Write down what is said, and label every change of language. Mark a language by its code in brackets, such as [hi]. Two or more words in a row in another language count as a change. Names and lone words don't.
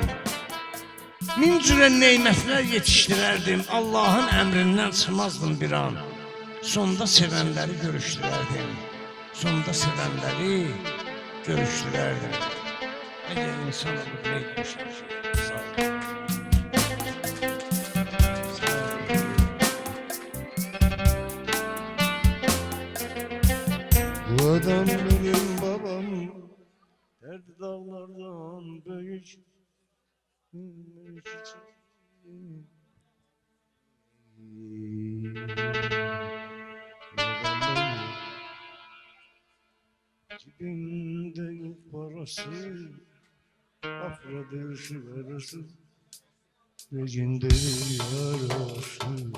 [az] Min cürə neymətlər yetişdirərdim. Allahın əmrindən çıxmazdım bir an. Sonda sevənləri görüşdürərdim. Sonda sevənləri görüşdürərdim. Məgər insan olub neynəmişəm ki? Sağ olun. [tr] Bu adam benim babam, derdi dağlardan büyük. Cebimde yok parası, afradır sigarası, gözünde yarası.